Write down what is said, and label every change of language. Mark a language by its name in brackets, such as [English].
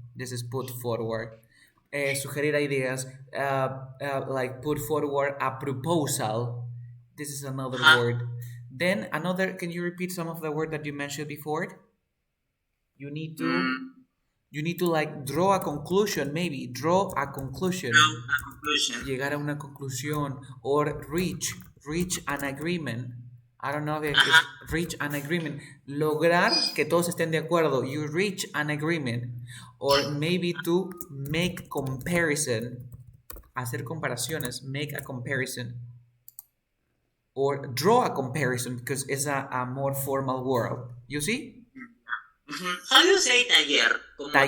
[English] This is put forward. [Spanish] Sugerir ideas, [English] like put forward a proposal. This is another Uh-huh. word. Then another, can you repeat some of the word that you mentioned before? You need to, Mm, you need to like draw a conclusion, maybe draw a conclusion. draw a conclusion. [Spanish] Llegar a una conclusión [English] or reach an agreement. I don't know if it's Uh-huh. reach an agreement. [Spanish] Lograr que todos estén de acuerdo. [English] You reach an agreement. Or maybe to make comparison. [Spanish] Hacer comparaciones. [English] Make a comparison. Or draw a comparison because it's a more formal word. You see? How do you say taller? [Spanish] Como taller.